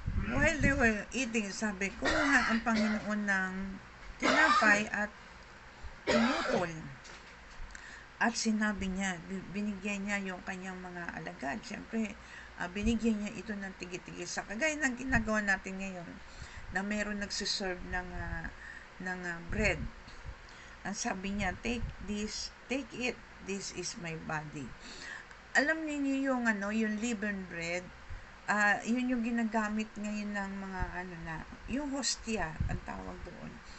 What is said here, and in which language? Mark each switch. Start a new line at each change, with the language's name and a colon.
English: While they were eating,
Filipino: sabi, kumuha ang Panginoon ng tinapay at pinutol. At sinabi niya, binigyan niya yung kanyang mga alagad. Siyempre, binigyan niya ito ng tigi-tigi sa kagaya ng ginagawa natin ngayon na meron nagsiserve ng bread. Ang sabi niya,
English: take it, this is my body.
Filipino: Alam niyo yung leavened bread, yun yung ginagamit ngayon ng mga yung hostia ang tawag doon.